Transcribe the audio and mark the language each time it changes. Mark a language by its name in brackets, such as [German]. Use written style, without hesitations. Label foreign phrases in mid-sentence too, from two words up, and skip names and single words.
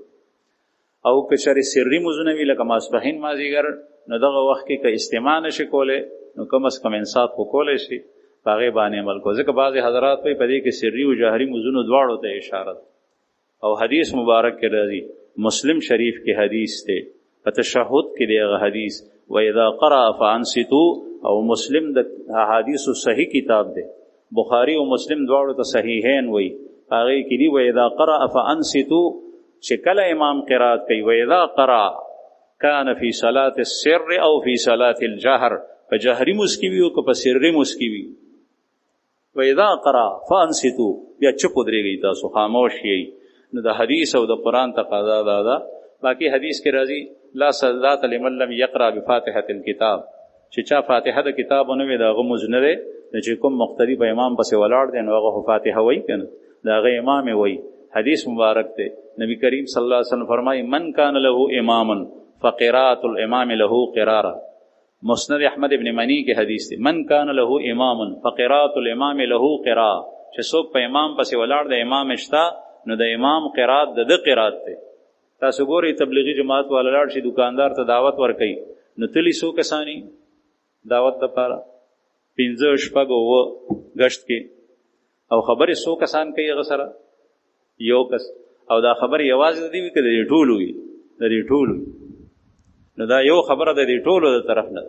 [Pashto] او که چېرې سري مونځونه وي لکه ماسپښین مازدیګر نو دغه وخت کې که استماع نشي کولی نو کم از کم انصات خو کولی شي، په هغې باندې عمل کو. ځکه بعضې حضرات وایي په دې کې سري او جهري مونځونو دواړو ته اشاره ده. او حدیث مبارک کې راځي، مسلم شریف کې حدیث دی، په تشهد کې دی هغه حدیث [Arabic] وَإِذَا قَرَأَ فَأَنصِتُوا. [Pashto] او مسلم د احادیثو صحیح کتاب دی، بخاری او مسلم دواړو ته صحیحین وایي، هغې کې دي [Arabic] وَإِذَا قَرَأَ فَأَنصِتُوا. [Pashto] چې کله امام قرات کوي [Arabic] وَإِذَا قَرَأَ كَانَ فِي صَلَاةِ السِّرِّ أو فِي صَلَاةِ الْجَهْرِ. [Pashto] په جهري مونځ کې وي او که په سري مونځ کې وي [Arabic] وَإِذَا قَرَأَ فَأَنصِتُوا [Pashto] بیا چپ ودرېږئ، تاسو خاموش یئ. نو د حدیث او د قرآن تقاضا دا ده. باقي حدیث کې راځي [Arabic] لا صلاة لمن لم يقرأ بفاتحة الكتاب. [Pashto] چې چا فاتحه د کتاب ونه وي د هغه مونځ نه دی. نو چې کوم مقتدي په امام پسې ولاړ دی نو هغه فاتحه وایي که نه، د هغه امام یې وایي. حدیث مبارک دی، نبی کریم [Arabic] صلی الله علیه وسلم فرمایي من کان له اماما فقراءة الامام له قرارا. مسند احمد ابن منی [Pashto] کې حدیث دی، [Arabic] من کان له اماما فقراءة الامام له قراء. [Pashto] چې څوک په امام پسې ولاړ د امام شته نو د امام قرات د قرات دی. تاسو ګورئ تبلیغي جماعت والا لاړ شي دکاندار ته دعوت ورکوي نو تلي څو کسانی دعوت دپاره 15 شپږ اووه ګشت کې، او خبرې څو کسان کوي هغه سره یو کس، او دا خبرې یوازې د دې وي که د دې ټولو وي، د دې ټولو وي نو دا یو خبره د دې ټولو د طرف نه.